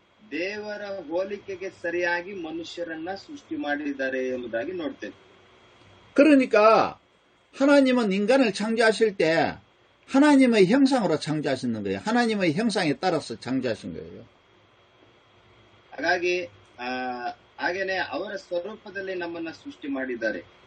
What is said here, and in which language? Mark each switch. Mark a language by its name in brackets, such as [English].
[Kannada] ದೇವರ ಹೋಲಿಕೆಗೆ ಸರಿಯಾಗಿ ಮನುಷ್ಯರನ್ನ ಸೃಷ್ಟಿ ಮಾಡಿದ್ದಾರೆ ಎಂಬುದಾಗಿ ನೋಡ್ತೇವೆ. [Korean] 그러니까 하나님은 인간을 창조하실 때 하나님의 형상으로 창조하시는 거예요. 하나님의 형상에 따라서 창조하신 거예요. [Kannada] ಹಾಗಾಗಿ ಹಾಗೇನೆ ಅವರ ಸ್ವರೂಪದಲ್ಲಿ ನಮ್ಮನ್ನ ಸೃಷ್ಟಿ ಮಾಡಿದ್ದಾರೆ.